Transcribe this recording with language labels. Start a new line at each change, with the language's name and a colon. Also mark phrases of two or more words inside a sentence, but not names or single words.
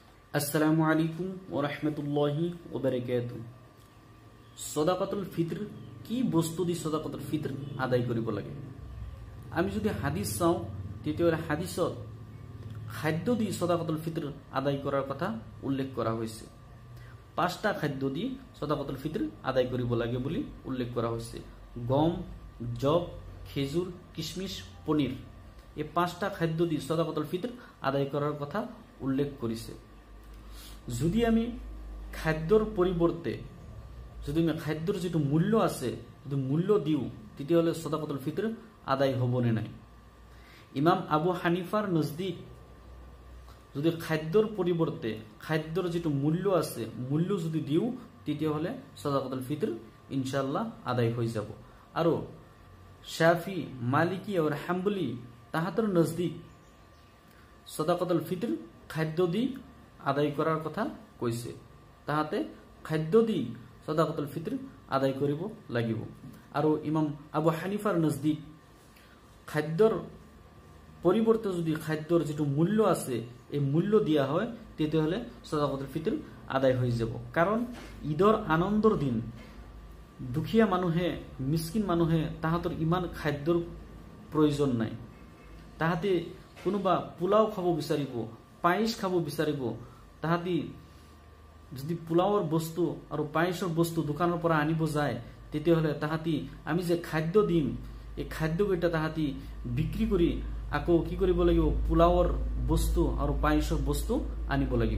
Arabic: السلام عليكم و رحمة الله و بركاته.
Assamese: সদাকাতুল ফিতর কি বস্তু দি সদাকাতুল ফিতর আদায় করিব লাগে।
Bangla: আমি যদি হাদিস চাও তেতিয়াহ'লে হাদিসত খাদ্য দি সদাকাতুল ফিতর আদায় করার কথা উল্লেখ করা হয়েছে। 5টা খাদ্য দি সদাকাতুল ফিতর আদায় করিব লাগে বলে উল্লেখ করা হয়েছে। গম, জব, খেজুর, কিশমিশ, পনির, এই 5টা খাদ্য দি সদাকাতুল ফিতর আদায় করার কথা উল্লেখ করেছে।
Assamese: যদি আমি খাদ্যর পরিবর্তে যদি আমি খাদ্যর যেটো মূল্য আছে যদি মূল্য দিও তেতিয়াহ'লে সদাকাতুল ফিতর আদায় হব নে নাই। ইমাম আবু হানিফার নজদিক যদি খাদ্যর পরিবর্তে খাদ্যর যেটো মূল্য আছে মূল্য যদি দিও তেতিয়াহ'লে সদাকাতুল ফিতর ইনশাআল্লাহ আদায় হয়ে যাব।
Bangla: আর শাফি, মালিকি আর হাম্বলি তাহাদের নজদিক সদাকাতুল ফিতর খাদ্য দি আদায় করার কথা কইছে।
Assamese: তাহাতে খাদ্য দি সদাকাতুল ফিতর আদায় করিব লাগিব। আর ইমাম আবু হানিফার নজদিক খাদ্যর পরিবর্তে যদি খাদ্যর যেটো মূল্য আছে এই মূল্য দিয়া হয় তেতিয়াহ'লে সদাকাতুল ফিতর আদায় হয়ে যাব। কারণ ঈদর আনন্দর দিন দুখিয়া মানুহে মিসকিন মানুহে তাহাঁতৰ ইমান খাদ্যৰ প্ৰয়োজন নাই। তাহাঁতে কোনোবা পোলাও খাব বিচাৰিব, পায়স খাব বিচাৰিব। তাহাঁতি যদি পোলাওৰ বস্তু আৰু পায়সৰ বস্তু দোকানৰ পৰা আনিব যায় তেতিয়াহ'লে তাহাঁতি আমি যে খাদ্য দিম এই খাদ্যকেইটা তাহাঁতি বিক্ৰী কৰি আকৌ কি কৰিব লাগিব, পোলাওৰ বস্তু আৰু পায়সৰ বস্তু আনিব লাগিব।